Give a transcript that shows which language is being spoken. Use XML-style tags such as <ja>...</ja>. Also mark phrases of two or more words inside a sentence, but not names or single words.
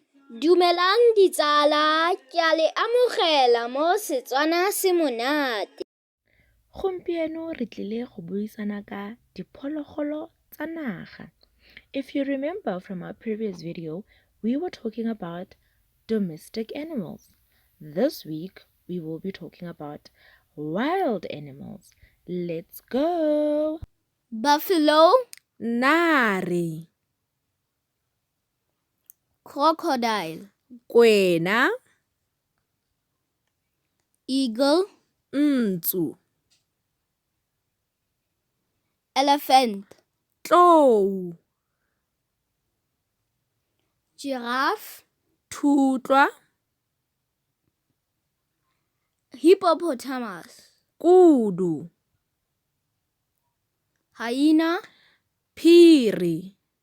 <tn>Dumelang ditsala, ke a le amogela mo Setswana se monate. Gompieno re tlile go buisana ka diphologolo tsa naga.</tn> <en>If you remember from our previous video, we were talking about domestic animals. This week, we will be talking about wild animals. Let's go! Buffalo,</en> <tn>Nari,</tn> <en>crocodile,</en> <tn>kwena,</tn> <en>eagle,</en> <tn>ntsu,</tn> <en>elephant,</en> <tn>tlou,</tn> <en>giraffe,</en> <tn>thutlwa,</tn> <en>hippopotamus,</en> <tn>kudu,</tn> <en>hyena,</en> <tn>phiri,</tn>